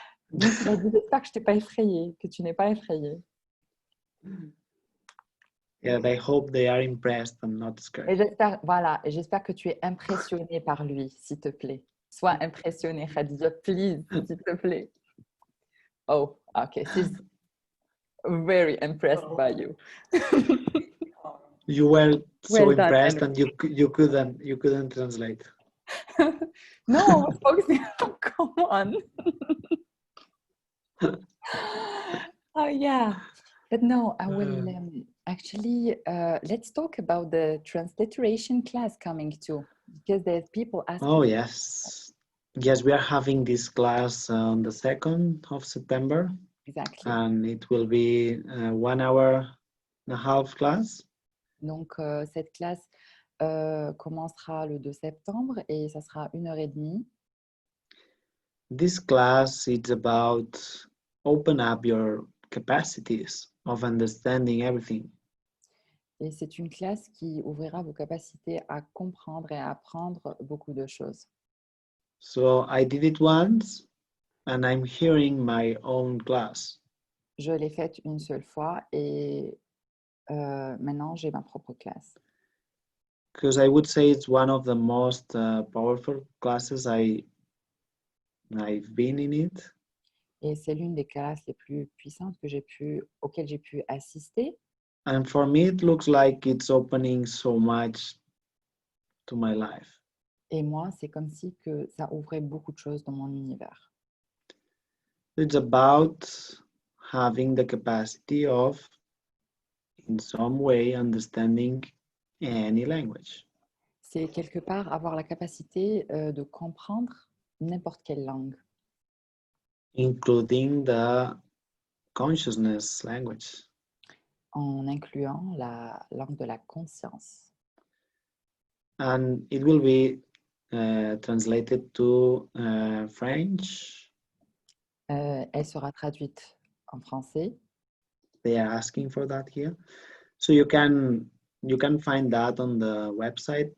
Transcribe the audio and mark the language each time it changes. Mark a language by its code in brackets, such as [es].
[fr] Donc, j'espère que je t'ai pas effrayé, que tu n'es pas effrayé. [en] Yeah, I hope they are impressed and not scared. [fr] Et j'espère que tu es impressionné par lui, s'il te plaît. Sois impressionné, Khadija, please, s'il te plaît. [en] Oh, okay. She's very impressed by you. You were so Well done, impressed, Henrik. and you couldn't translate. No, focusing. Come on. Oh yeah, but no, I will actually. Let's talk about the transliteration class coming too, because there's people asking. Oh yes, yes, we are having this class on the 2nd of September. Exactly. And it will be 1 hour and a half class. [fr] Donc cette classe commencera le 2 septembre et ça sera 1h30. [en] This class is about open up your capacities of understanding everything. [fr] Et c'est une classe qui ouvrira vos capacités à comprendre et à apprendre beaucoup de choses. [en] So I did it once and I'm hearing my own class. [fr] Je l'ai faite une seule fois et maintenant j'ai ma propre classe. [en] Because I would say it's one of the most powerful classes I've been in it. [fr] Et c'est l'une des classes les plus puissantes auxquelles j'ai pu assister. [en] And for me, it looks like it's opening so much to my life. [fr] Et moi, c'est comme si que ça ouvrait beaucoup de choses dans mon univers. [en] It's about having the capacity of, in some way, understanding any language. [fr] C'est quelque part avoir la capacité de comprendre n'importe quelle langue. [en] Including the consciousness language. [fr] En incluant la langue de la conscience. [en] And it will be translated to French. [fr] Elle sera traduite en français. [en] They are asking for that here. So you can find that on the website.